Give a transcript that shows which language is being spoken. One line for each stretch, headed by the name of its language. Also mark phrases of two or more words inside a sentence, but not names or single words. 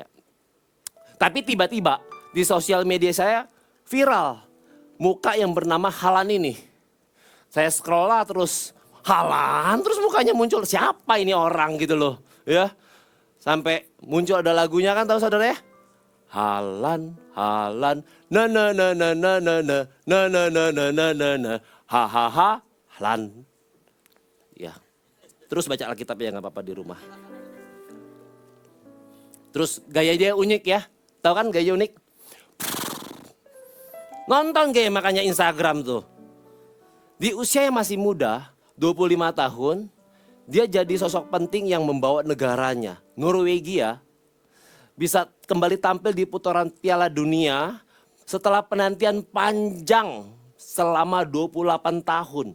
Indonesian: Tapi tiba-tiba di sosial media saya viral muka yang bernama Haaland ini. Saya scroll lah terus, Haaland, terus mukanya muncul, siapa ini orang gitu loh. Ya, sampai muncul ada lagunya kan, tahu saudara ya? Haaland, Haaland, na na na na na na na na na na na na na na ha ha ha Haaland. Ya, terus baca Alkitab ya nggak apa-apa di rumah. Terus gaya dia unik ya, tahu kan gaya unik? Nonton kayak makanya Instagram tuh. Di usia yang masih muda, 25 tahun, dia jadi sosok penting yang membawa negaranya, Norwegia, bisa kembali tampil di putaran Piala Dunia setelah penantian panjang selama 28 tahun.